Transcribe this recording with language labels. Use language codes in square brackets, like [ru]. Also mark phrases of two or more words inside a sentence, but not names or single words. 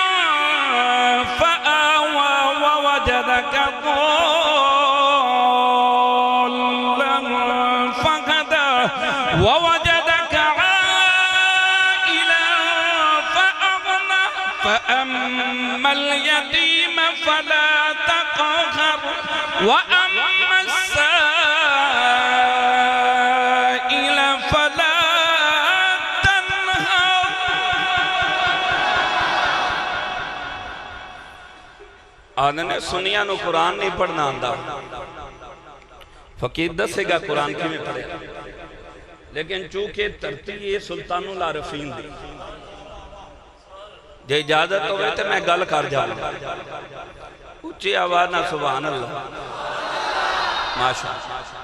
[ar] فآوى ووجدك ووجدك عائلا فأغنى فأما اليتيم فلا تقهر وأما السائل فلا تنهر۔ [pa] آدھنے سنیا نو قرآن نہیں پڑھنا آندہ، فقیر دسے گا قرآن کی میں پڑھے، لیکن چونکہ ترتیب یہ سلطان العارفین دی جے اجازت ہوئے تو میں گل کر جاؤں، اچھی آواز نہ [ar] سبحان اللہ ماشاءاللہ۔